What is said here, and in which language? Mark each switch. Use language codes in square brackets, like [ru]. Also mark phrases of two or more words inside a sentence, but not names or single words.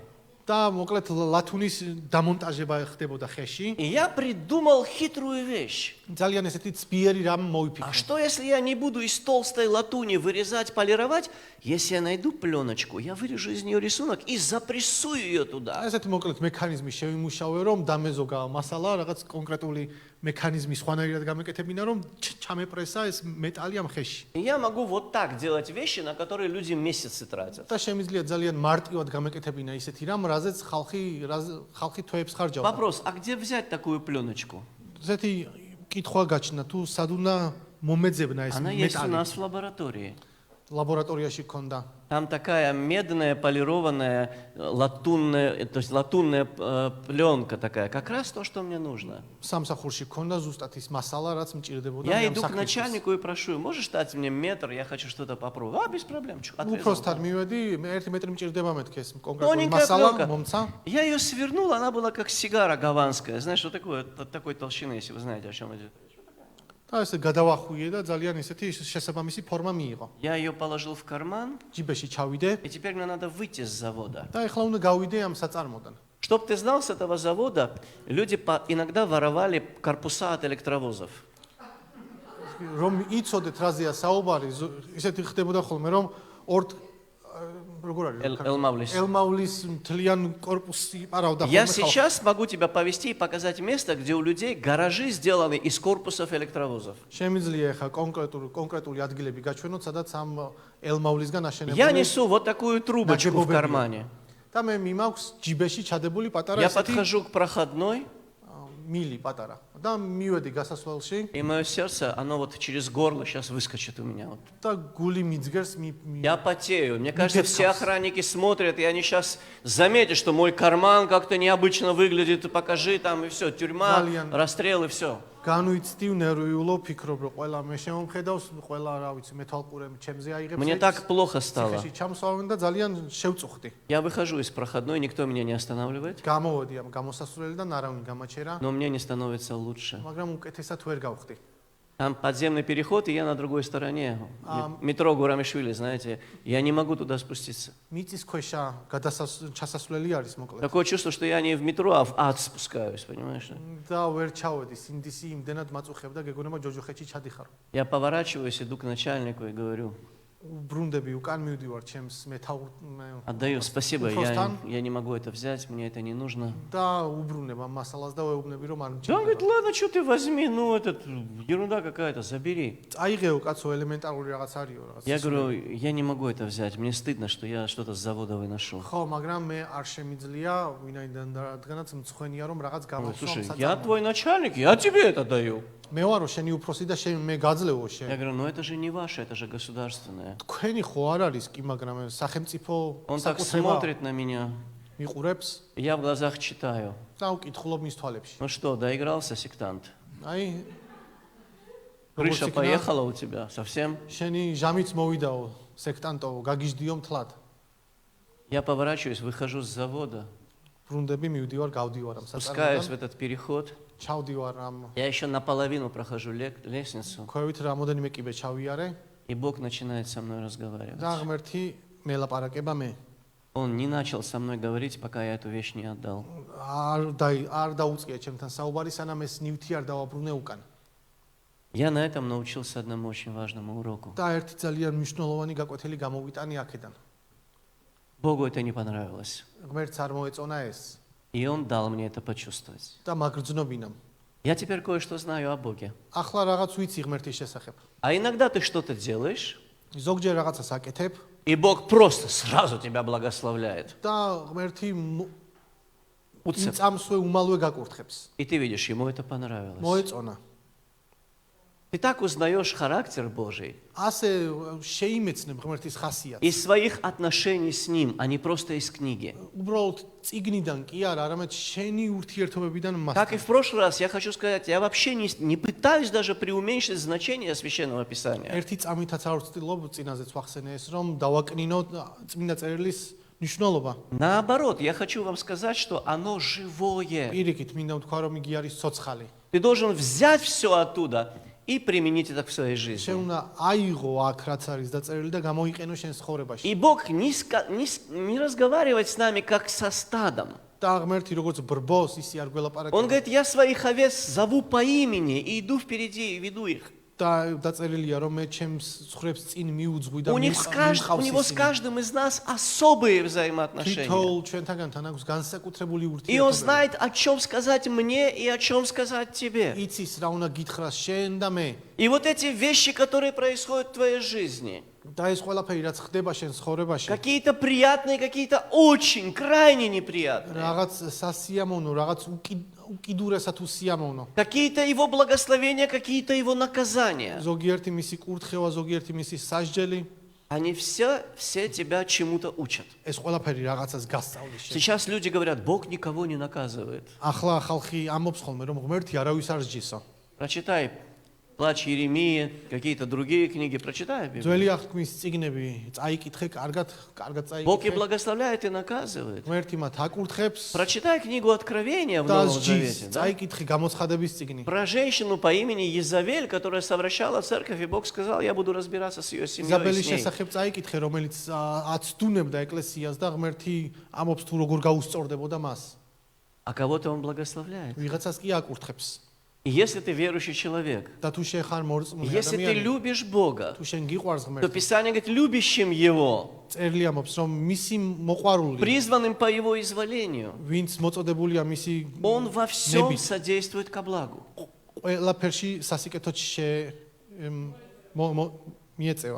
[ka] და მოკლედ ლათუნის დამონტაჟება ხდებოდა ხეში. [ru] И я придумал хитрую вещь. [ka] ძალიან ესეთი ცბიერი რამ [ru] А [ka] მოიფიქრე. [ru] что, если я не буду из толстой латуни вырезать, полировать? Если я найду пленочку, я вырежу из нее рисунок и запрессую ее туда. [ka] ესეთი მოკლედ მექანიზმი შევიმუშავე, რომ დამეზოგა მასალა რაღაც კონკრეტული მექანიზმი სხვანაირად გამეკეთებინა, რომ ჩამეპრესა ეს მეტალი ამ ხეში. [ru] И я могу вот так делать вещи, на которые люди месяцы тратят. [ka] და შემიძლია ძალიან მარტივად გამეკეთებინა ისეთი რამ, რაზეც ხალხი თვეებს ხარჯავდა. [ru] Вопрос, а где взять такую пленочку? [ka] ესეთი კითხვა გაჩნდა, თუ სად უნდა მომეძებნა ეს [ru] Она есть у [ka] მეტალი. [ru] нас в лаборатории. [ka] ლაბორატორიაში ქონდა. [ru] Там такая медная, полированная, латунная, то есть латунная пленка такая. Как раз то, что мне нужно. [ka] სამსახურში ქონდა ზუსტად ის მასალა, რაც მჭირდებოდა [ru] Я [ka] ამ [ru] иду к [ka] საქმისთვის. [ru] начальнику и прошу, можешь дать мне метр, я хочу что-то попробовать. А, без проблем. [ka] უпростად მივედი, 1 მეტრი მჭირდება მეთქე ეს კონკრეტული [ru] Тоненькая [ka] მასალა [ru] пленка. [ka] მომცა. [ru] Я ее свернул, она была как сигара гаванская. Знаешь, что такое? Такой толщины, если вы знаете, о чем идет. [ka] და ესე გადავახუიე და ძალიან ისეთი შესაბამისი ფორმა მიიღო. [ru] Я ее положил в карман, [ka] ჯიბეში ჩავიდე [ru] и теперь мне надо выйти с завода. [ka] და ეხლა უნდა გავიდე ამ საწარმოდან. [ru] Чтоб ты знал, с этого завода люди иногда воровали корпуса от электровозов. [ka] რომ იცოდეთ რაზეა საუბარი, ისეთი ხდებოდა ხოლმე, რომ როგორ არის? Элмавлис. ელმავლის მთლიან корпуსი პარავდა [ru] Я [ka] ხოლმე. [ru] сейчас могу тебя повести и показать место, где у людей гаражи сделаны из корпусов электровозов. [ka] შემიძლია ეხლა კონკრეტული ადგილები გაჩვენოთ, სადაც ამ ელმავლისგან [ru] Я [ka] აშენებული [ru] несу вот такую трубочку в кармане. [ka] და მე მიმაქვს ჯიბეში ჩადებული პატარა [ru] Я [ka] ესეთი [ru] подхожу к проходной, [ka] მილი პატარა და მივედი გასასვლელში [ru] и мое сердце, оно вот через горло сейчас выскочит у меня. Вот. [ka] და გული მიძგერს [ru] Я потею. Мне кажется, все охранники смотрят, и они сейчас заметят, что мой карман как-то необычно выглядит. Покажи там, и все, тюрьма, расстрел, и все. [ka] განვიცდივ ნერვიულო ფიქრობ რომ ყველა მე შემომხედავს, ყველა რა ვიცი მეთვალყურე ჩემზე აიღებს. [ru] Мне так плохо стало. [ka] ციხეში ჩამსვავენ და ძალიან შევწუხდი. [ru] Я выхожу из проходной, никто меня не останавливает, [ka] გამოვედი ამ გამოსასვლელიდან, არავინ გამაჩერა, [ru] но мне не становится лучше. [ka] მაგრამ უკეთესად ვერ გავხდი. [ru] Там подземный переход, и я на другой стороне. Метро Гурамишвили, знаете, я не могу туда спуститься. [ka] მიწის ქვეშა ჩასასვლელი არის მოკლედ. [ru] Такое чувство, что я не в метро, а в ад спускаюсь, понимаешь? [ka] და ვერ ჩავედი, სინდისი იმდენად მაწუხებდა, გეგონება ჯოჯოხეთში ჩადიხარო. [ru] Я поворачиваюсь, иду к начальнику и говорю, [ka] უბრუნდები უკან მივდივარ ჩემს მეთაურ [ru] отдаю спасибо, [ka] უფროსთან [ru] я не могу это взять, мне это не нужно. [ka] და უბრუნებ ამ მასალას და ვეუბნები რომ არ [ru] Да, он говорит, [ka] მჭირდება. [ru] ладно, что ты возьми, ну, этот, ерунда какая-то, забери. [ka] წაიღეო კაცო ელემენტარული რაღაც არისო რაღაც. [ru] Я говорю, я не могу это взять, мне стыдно, что я что-то с завода выношу. [ka] ხო, მაგრამ მე არ შემიძლია, ვინაიდან რადგანაც мцხვენია რომ რაღაც [ru] Он говорит, слушай, [ka] გამოსვამ [ru] я твой начальник, я тебе это даю. [ka] მე ვარო შენი უფროსი და მე გაძლევო [ru] Я [ka] შენ. [ru] говорю, ну это же не ваше, это же государственное. [ka] თქვენი ხო არ არის კი, მაგრამ სახელმწიფო [ru] Он так [ka] საკუთრება [ru] смотрит на меня, [ka] მიყურებს [ru] я в глазах читаю. [ka] და უკითხულობ მის თვალებში. [ru] Ну что, доигрался сектант? [ka] აი [ru] Крыша поехала у тебя совсем? [ka] შენი ჟამიც მოვიდაო, სექტანტო, გაგიждიო მთლად. [ru] Я поворачиваюсь, выхожу с завода, [ka] ბრუნდები მივდივარ, გავდივარ ამ [ru] спускаюсь в [ka] საწარმოდან, [ru] этот переход. [ka] ჩავდივარ ამ [ru] Я еще наполовину прохожу лестницу, [ka] ქვევით რამოდენიმე კიბე ჩავიარე [ru] и Бог начинает со мной разговаривать. [ka] და ღმერთი მელაპარაკება მე. [ru] Он не начал со мной говорить, пока я эту вещь не отдал. [ka] არ დაუწყია ჩემთან საუბარი, სანამ ეს ნივთი არ დავაბრუნე უკან. [ru] Я на этом научился одному очень важному уроку. [ka] და ერთი ძალიან მნიშვნელოვანი გაკვეთილი გამოვიტანი აქედან. [ru] Богу это не понравилось, [ka] ღმერთს არ მოეწონა ეს [ru] и Он дал мне это почувствовать. [ka] და მაგრძნობინამ. [ru] Я теперь кое-что знаю о Боге. [ka] ახლა რაღაც ვიცი ღმერთის შესახებ. [ru] А иногда ты что-то делаешь, [ka] ზოგჯერ რაღაცას აკეთებ [ru] и Бог просто сразу тебя благословляет. [ka] და ღმერთი Уцеп. წამსვე უმალვე გაკურთხებს. [ru] И ты видишь, ему это понравилось. [ka] მოეწონა. [ru] Ты так узнаешь характер Божий [ka] ასე შეიმეცნებ ღმერთის ხასიათს. [ru] из своих отношений с Ним, а не просто из книги. [ka] უბრალოდ წიგნიდან კი არა, არამედ შენი ურთიერთობებიდან [ru] Как и [ka] მასთან. [ru] в прошлый раз, я хочу сказать, я вообще не пытаюсь даже преуменьшить значение Священного Писания. [ka] ერთი წამითაც არ ვცდილობ წინაზეც ვახსენე ეს, რომ დავაკნინო წმინდა წერილის მნიშვნელობა. [ru] Наоборот, я хочу вам сказать, что оно живое. [ka] პირიქით მინდა ვთქვა, რომ იგი არის ცოცხალი. [ru] Ты должен взять все оттуда и применить это в своей жизни. [ka] შენ უნდა აიღო აქ რაც არის დაწერილი და გამოიყენო შენ ცხოვრებაში. [ru] И Бог не разговаривает с нами как со стадом. [ka] და ღმერთი როგორც ბრბოს ისე არ [ru] Он [ka] გველაპარაკება. [ru] говорит, я своих овец зову по имени и иду впереди и веду их. [ka] და დაწერილია რომ მე ჩემს ცხვრებს წინ მიუძღვი და [ru] У него с каждым из нас особые взаимоотношения. [ka] თითოეულ ჩვენთაგანთან აქვს განსაკუთრებული [ru] И он [ka] ურთიერთობა. [ru] знает, о чем сказать мне и о чем сказать тебе. [ka] იცის რა უნდა გითხრას შენ და მე. [ru] И вот эти вещи, которые происходят в твоей жизни, [ka] და ეს ყველაფერი რაც ხდება შენ ცხოვრებაში, [ru] какие-то приятные, какие-то очень, крайне неприятные. [ka] რაღაც სასიამოვნო, რაღაც უკიდურესად უსიამოვნო. [ru] Какие-то его благословения, какие-то его наказания. [ka] ზოგიერთი მისი კურთხევა, ზოგიერთი მისი სასჯელი, [ru] Они все тебя чему-то учат. [ka] ეს ყველაფერი რაღაცას გასწავლის შენ. [ru] Сейчас люди говорят, Бог никого не наказывает. [ka] ახლა ხალხი ამბობს ხოლმე რომ ღმერთი არავის არ სჯისო. [ru] Прочитай Плач Иеремии, какие-то другие книги, прочитай Библию. [ka] ძველი აღთქმის წიგნები წაიკითხე, каргат [ru] Бог и [ka] წაიკითხე. [ru] благословляет и наказывает. [ka] ღმერთი მათ აკურთხებს [ru] Прочитай книгу Откровения в [ka] და [ru] Новом [ka] სჯის. [ru] Завете. Да? [ka] წაიკითხე გამოცხადების წიგნი. [ru] Про женщину по имени Езавель, которая совращала церковь, и Бог сказал, я буду разбираться с ее семьей и [ka] იზაბელის [ru] с ней. [ka] შესახებ წაიკითხე, რომელიც აცდუნებდა ეკლესიას და ღმერთი ამობს თუ როგორ გაუსწორდებოდა მას. [ru] А кого-то он благословляет. [ka] ვიღაცას კი აკურთხებს. [ru] И если ты верующий человек, [ka] და თუ შენ ხარ მორწმუნე [ru] если ты [ka] ადამიანი, [ru] любишь Бога, [ka] თუ შენ გიყვარს [ru] то [ka] ღმერთს, [ru] Писание говорит, любящим Его, [ka] წერილი ამობს, რომ მისი მოყვარული, [ru] призванным по Его изволению, [ka] ვინც მოწოდებულია მისი [ru] Он во всем [ka] ნებით, [ru] содействует ко благу. [ka] ყველაფერში სასიკეთოდ მიეწევა.